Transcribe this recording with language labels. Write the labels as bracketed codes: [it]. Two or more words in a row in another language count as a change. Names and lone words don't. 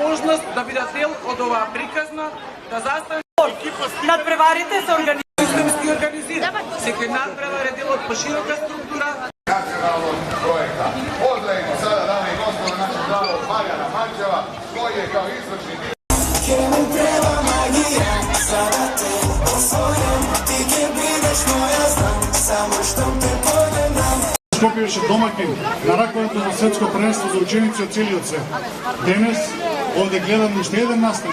[mk] можност да бидат дел од оваа приказна, да застанат надпреварите се организира. Секој надпревар е дел од поширока структура. [sr] Nacionalnog projekta. Pozdravimo sada, dame i gospodo, našeg glavnog Marijana Manđeva, koji je kao izvršni [mk] Скопје беше домакин на раковето на светско првенство за ученици од целиот свет. Денес овде гледам уште еден настан.